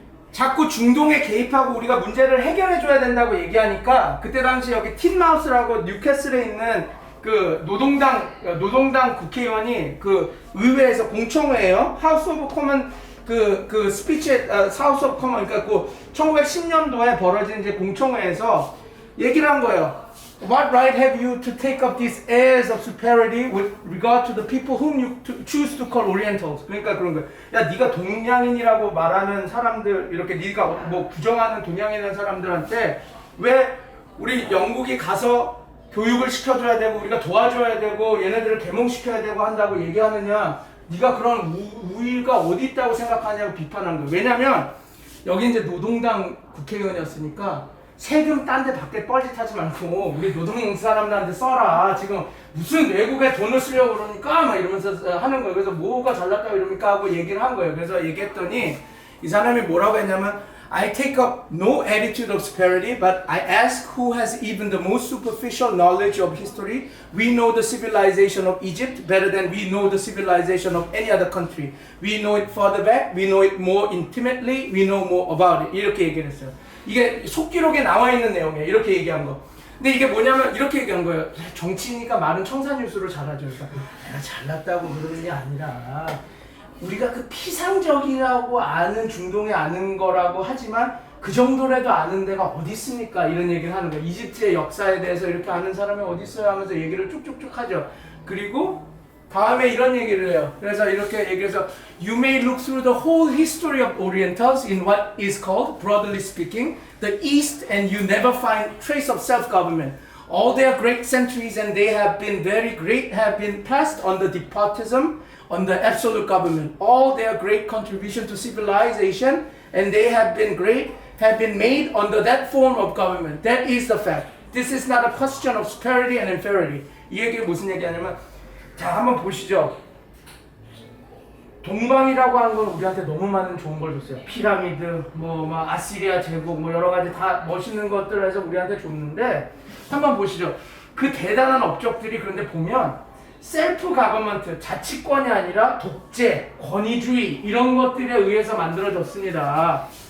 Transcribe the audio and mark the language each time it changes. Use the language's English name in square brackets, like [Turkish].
[Korean] 자꾸 중동에 개입하고 우리가 문제를 해결해 줘야 된다고 얘기하니까 그때 당시 여기 틴마우스라고 뉴캐슬에 있는 그 노동당 국회의원이 그 의회에서 공청회예요. 하우스 오브 커먼 그 스피치 하우스 오브 커먼 그러니까 그 1910년도에 벌어진 이제 공청회에서 얘기를 한 거예요. [English] What right have you to take up these airs of superiority with regard to the people whom you choose to call Orientals? [Korean] 그러니까 그런 거예요. 야, 네가 동양인이라고 말하는 사람들 이렇게 네가 뭐 부정하는 동양인이라는 사람들한테 왜 우리 영국이 가서 교육을 시켜줘야 되고 우리가 도와줘야 되고 얘네들을 계몽시켜야 되고 한다고 얘기하느냐? 네가 그런 우위가 어디 있다고 생각하냐고 비판한 거예요. 왜냐면 여기 이제 노동당 국회의원이었으니까 세금 딴 데 밖에 뻘짓하지 말고 우리 노동 사람들한테 써라. 지금 무슨 외국에 돈을 쓰려고 그러니까 막 이러면서 하는 거예요. 그래서 뭐가 잘났다고 이러니까 하고 얘기를 한 거예요. 그래서 얘기했더니 이 사람이 뭐라고 했냐면 [English] I take up no attitude of superiority, but I ask who has even the most superficial knowledge of history. We know the civilization of Egypt better than we know the civilization of any other country. We know it further back, we know it more intimately, we know more about it. [Korean] 이렇게 얘기를 했어요. 이게 속기록에 나와 있는 내용이에요. 이렇게 얘기한 거. 근데 이게 뭐냐면 이렇게 얘기한 거예요. 정치니까 말은 청산유수를 잘하죠. 그러니까 내가 잘났다고 그러는 게 아니라 우리가 그 피상적이라고 아는 중동에 아는 거라고 하지만 그 정도라도 아는 데가 어디 있습니까? 이런 얘기를 하는 거예요. 이집트의 역사에 대해서 이렇게 아는 사람이 어디 있어요? 하면서 얘기를 쭉쭉쭉 하죠. 그리고 다음에 이런 얘기를 해요. 그래서 이렇게 얘기해서 [English] You may look through the whole history of Orientals in what is called, broadly speaking, the East, and you never find trace of self-government. All their great centuries and they have been very great have been passed on the despotism, on the absolute government. All their great contribution to civilization and they have been great have been made under that form of government. That is the fact. This is not a question of superiority and inferiority. [Korean] 이 얘기가 무슨 얘기하냐면 자, 한번 보시죠. 동방이라고 하는 건 우리한테 너무 많은 좋은 걸 줬어요. 피라미드, 막 아시리아 제국, 여러 가지 다 멋있는 것들을 해서 우리한테 줬는데 한번 보시죠. 그 대단한 업적들이 그런데 보면 셀프 가버먼트, 자치권이 아니라 독재, 권위주의 이런 것들에 의해서 만들어졌습니다.